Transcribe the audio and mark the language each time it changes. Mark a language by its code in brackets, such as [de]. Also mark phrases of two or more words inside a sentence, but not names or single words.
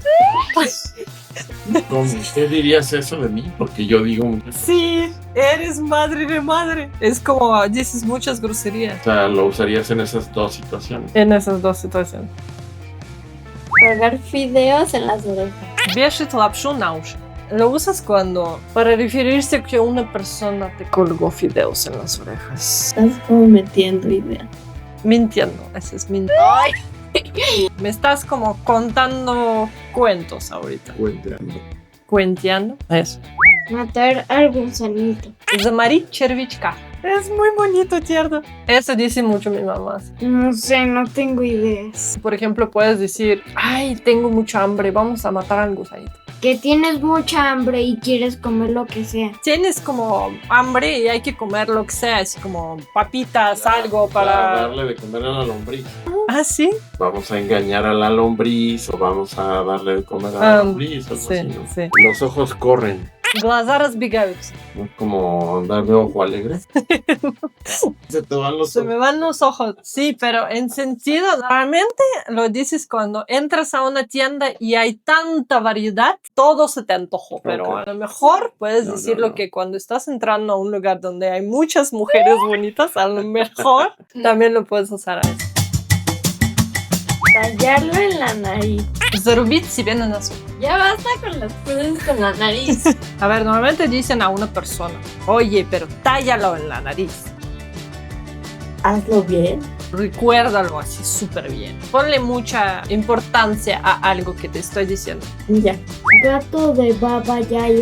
[es] ¿Cómo usted dirías eso de mí? Porque yo digo, o Sí, eres madre de madre. Es como dices muchas groserías. sea, lo usarías en esas dos situaciones. En esas dos situaciones. Colgar fideos en las orejas. [ru] Вешать лапшу на уши. [es] Lo usas cuando, para referirse a que una persona te colgó fideos en las orejas. Estás como metiendo idea. Mintiendo, eso es mintiendo. Me estás como contando cuentos ahorita. Cuenteando. Cuenteando. Eso. Matar al gusanito. [ru] Заморить червячка. [es] Es muy bonito, tierno. Eso dice mucho mi mamá. No sé, no tengo ideas. Por ejemplo, puedes decir, ay, tengo mucha hambre, vamos a matar al gusanito. Que tienes mucha hambre y quieres comer lo que sea. Tienes como hambre y hay que comer lo que sea, así como papitas, algo para... darle de comer a la lombriz. Ah, ¿sí? Vamos a engañar a la lombriz o vamos a darle de comer a la lombriz. Algo sí, así, ¿no? sí. Los ojos corren. [ru] Глаза разбегаются. [es] ¿No? Como andar de ojo alegre. Se te van los Se me van los ojos. Sí, pero en sentido, normalmente lo dices cuando entras a una tienda y hay tanta variedad, todo se te antojó. Pero Ok. a lo mejor puedes No, decirlo no. que cuando estás entrando a un lugar donde hay muchas mujeres bonitas, a lo mejor también lo puedes usar a eso. Tallarlo en la nariz. [ru] Зарубить себе на носу. [es] Ya basta con las cosas con la nariz. A ver, normalmente dicen a una persona, oye, pero tállalo en la nariz. Hazlo bien. Recuérdalo así súper bien. Ponle mucha importancia a algo que te estoy diciendo. Ya. Gato de Baba Yaya.